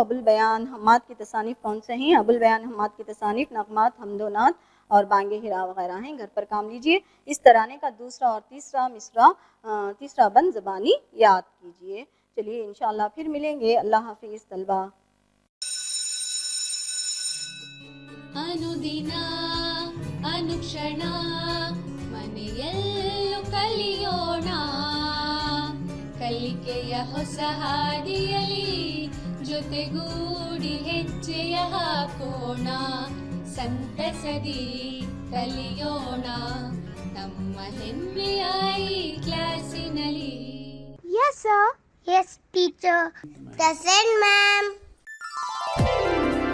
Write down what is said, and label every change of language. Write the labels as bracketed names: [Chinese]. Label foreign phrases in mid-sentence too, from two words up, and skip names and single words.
[Urdu] ابو البیان حماد کی تصانیف کون سے ہیں؟ ابو البیان حماد کی تصانیف نغمات، حمد و نعت اور بانگ ہرا وغیرہ ہیں. گھر پر کام لیجئے. اس ترانے کا دوسرا اور تیسرا مصرع، تیسرا بند زبانی یاد کیجئے. چلیے انشاءاللہ پھر ملیں گے. اللہ حافظ طلبہ. [Kannada] ಅನುದಿನ ಅನುಕ್ಷಣ ಮನೆಯಲ್ಲೂ ಕಲಿಯೋಣ, ಕಲಿಕೆಯ ಹೊಸ ಹಾದಿಯಲಿ ಜೊತೆಗೂಡಿ ಹೆಜ್ಜೆಯ ಹಾಕೋಣ, ಸಂತಸದಿ ಕಲಿಯೋಣ ನಮ್ಮ ಹೆಮ್ಮೆಯ ಈ ಕ್ಲಾಸಿನಲ್ಲಿ. [English] Yes, sir. Yes, teacher. Present, ma'am.